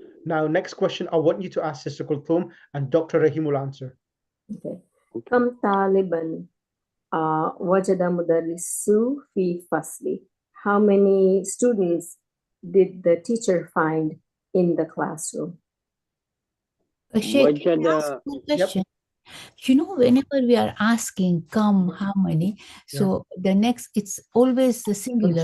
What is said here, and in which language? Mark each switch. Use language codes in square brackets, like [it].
[en] Now, next question, I want you to ask Sister Kulthum and Dr. Rahim will answer. Okay. [ar] كم طالبا وجد مدرس في فصلي? [en] How many students did the teacher find in the classroom? Sheikh, can I [ar] وجد [en] ask one question? You know, whenever we are asking come, how many, so the next, it's always the singular.